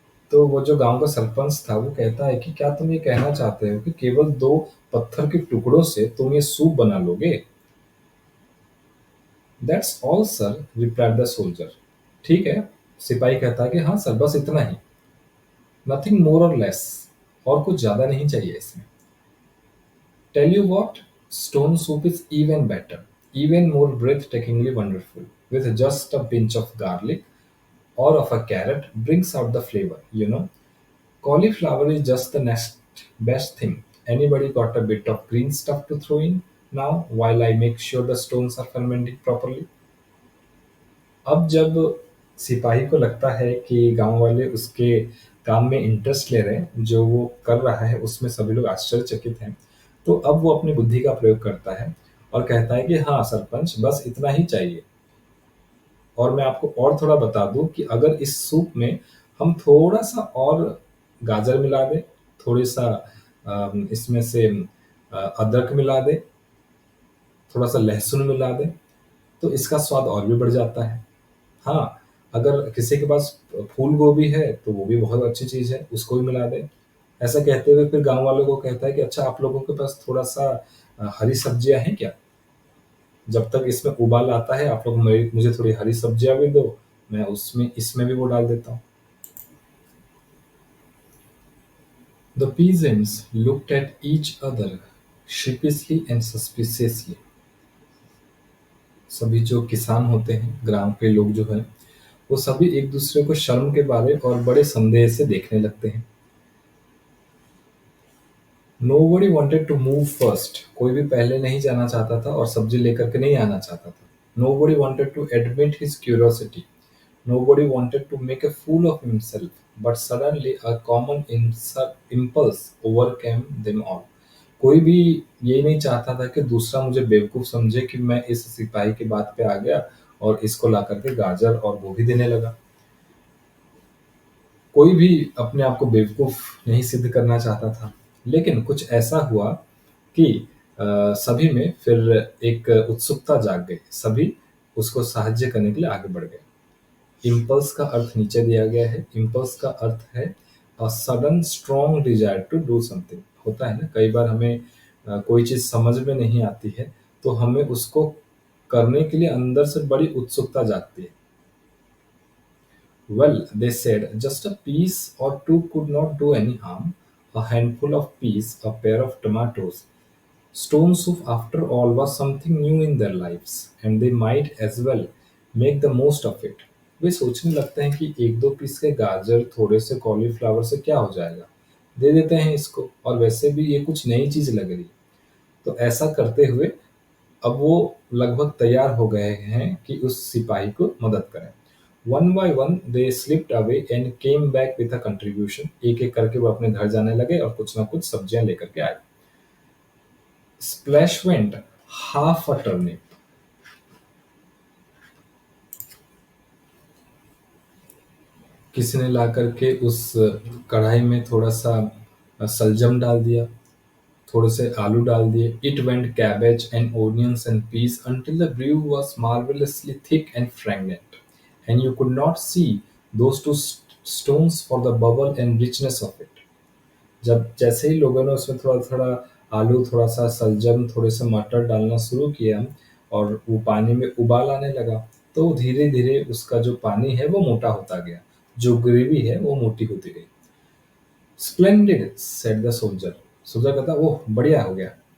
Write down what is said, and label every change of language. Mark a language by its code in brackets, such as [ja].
[hi] तो वो जो गाँव का सरपंच था वो कहता है कि क्या तुम ये कहना चाहते हो कि केवल 2 पत्थर के टुकड़ों से तुम ये सूप बना लोगे? [en] That's all sir, replied the soldier. [hi] ठीक है, सिपाही कहता है कि हाँ सर, बस इतना ही। [en] nothing more और less, [hi] और कुछ ज़्यादा नहीं चाहिए इसमें। Tell you what, stone soup is even better, even more [en] breathtakingly wonderful, with just a pinch of garlic or of a carrot brings out the flavor, you know. Cauliflower is just the next best thing. Anybody got a bit of green stuff to throw in now while I make sure the stones are fermenting properly? [hi] अब जब सिपाही को लगता है कि गांव वाले उसके काम में इंटरेस्ट ले रहे हैं, जो वो कर रहा है उसमें सभी लोग आश्चर्यचकित हैं, तो अब वो अपनी बुद्धि का प्रयोग करता है और कहता है कि हाँ सरपंच, बस इतना ही चाहिए। और मैं आपको और थोड़ा बता दूँ कि अगर इस सूप में हम थोड़ा-सा और गाजर मिला दें, थोड़ी-सा इसमें से अदरक मिला दें, थोड़ा सा लहसुन मिला दें तो इसका स्वाद और भी बढ़ जाता है। हाँ, अगर किसी के पास फूल गोभी है तो वो भी बहुत अच्छी चीज़ है, उसको भी मिला दें। ऐसा कहते हुए फिर गाँव वालों को कहता है कि अच्छा आप लोगों के पास थोड़ा-सा हरी सब्जियाँ हैं क्या? जब तक इसमें उबाल आता है आप लोग मुझे थोड़ी हरी सब्जियाँ भी दो, मैं उसमें इसमें भी वो डाल देता हूँ। [en] The peasants looked at each other sheepishly and suspiciously. [hi] सभी जो किसान होते हैं, ग्राम के लोग जो हैं, वो सभी एक दूसरे को शर्म के मारे और बड़े संदेह से देखने लगते हैं। [en] Nobody wanted to move first. [hi] कोई भी पहले नहीं जाना चाहता था और सब्जी लेकर के नहीं आना चाहता था। [en] Nobody wanted to admit his curiosity. Nobody wanted to make a fool of himself. But suddenly a common impulse overcame them all. [hi] कोई भी ये नहीं चाहता था कि दूसरा मुझे बेवकूफ समझे कि मैं इस सिपाही की बात पे आ गया और इसको ला करके गाजर और गोभी देने लगा। कोई भी अपने आप को बेवकूफ नहीं सिद्ध करना चाहता था। लेकिन कुछ ऐसा हुआ कि सभी में फिर एक उत्सुकता जाग गई। सभी उसको साहाଯ୍य करने के लिए आगे बढ़ गए। इम्पल्स का अर्थ नीचे दिया गया है। इम्पल्स का अर्थ है [en] A sudden strong desire to do something. [hi] होता है ना, कई बार हमें कोई चीज़ समझ में नहीं आती है, तो हमें उसको करने के लिए अंदर से बड़ी उत्सुकता जागती है। [en] Well, they said, just a piece or two could not do any harm. A handful of peas, a pair of tomatoes. Stone soup, after all, was something new in their lives, and they might as well make the most of it. [hi] वे सोचने लगते हैं कि एक दो piece के गाजर थोड़े से कॉलीफ्लावर से क्या हो जाएगा, दे देते हैं इसको, और वैसे भी ये कुछ नई चीज लग रही। तो ऐसा करते हुए अब वो लगभग तैयार हो गए हैं कि उस सिपाही को मदद करें। [en] One by one they slipped away and came back with a contribution. [hi] एक एक करके वो अपने घर जाने लगे और कुछ ना कुछ सब्जियां लेकर के आए। [en] Splash went half a turnip. [hi] किसी ने ला करके उस कढ़ाई में थोड़ा सा सलजम डाल दिया, थोड़े से आलू डाल दिए। [en] It went cabbage and onions and peas until the brew was marvelously thick and fragrant, and you could not see those two stones for the bubble and richness of it. [hi] जब जैसे ही लोगों ने उसमें थोड़ा-थोड़ा आलू, थोड़ा-सा सलजम, थोड़े से मटर डालना शुरू किया और वो पानी में उबाल आने लगा, तो धीरे-धीरे उसका जो पानी है वो मोटा होता गया, जो ग्रेवी है वो मोटी होती गई। [en] Splendid said the soldier. [hi] Soldier कहता, ओह बढ़िया हो गया।